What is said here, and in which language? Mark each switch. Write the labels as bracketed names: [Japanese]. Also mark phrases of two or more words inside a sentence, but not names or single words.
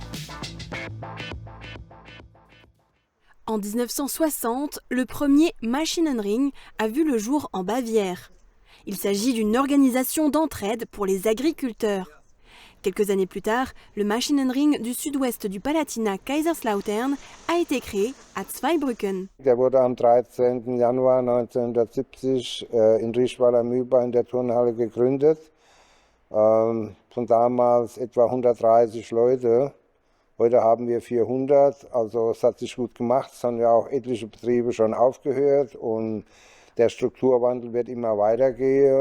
[French] En 1960, le premier Maschinenring a vu le jour en Bavière. Il s'agit d'une organisation d'entraide pour les agriculteurs. Quelques années plus tard, le Maschinenring du sud-ouest du Palatinat Kaiserslautern a été créé à Zweibrücken. [German] Der wurde am 13. Januar 1970 in Rieschweiler am Mühlbach in der Turnhalle gegründet. Von damals etwa 130 Leute. Heute haben wir 400, also es hat sich gut gemacht. Es haben ja auch etliche Betriebe schon aufgehört und der Strukturwandel wird immer weitergehen.